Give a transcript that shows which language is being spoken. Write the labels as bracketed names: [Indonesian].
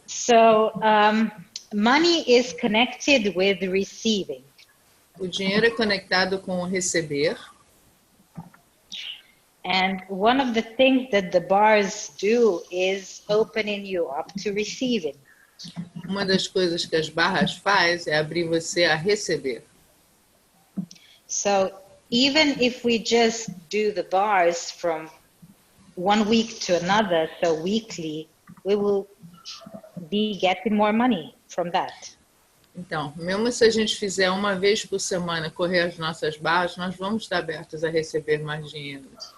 [English] So, money is connected with receiving. [Portuguese] O dinheiro é conectado com o receber. [English] And one of the things that the bars do is opening you up to receiving. [Portuguese] Uma das coisas que as barras faz é abrir você a receber. [English] So, even if we just do the bars from 1 week to another, so weekly, we will be getting more money from that. [Portuguese] Então, mesmo se a gente fizer uma vez por semana correr as nossas barras, nós vamos estar abertos a receber mais dinheiro.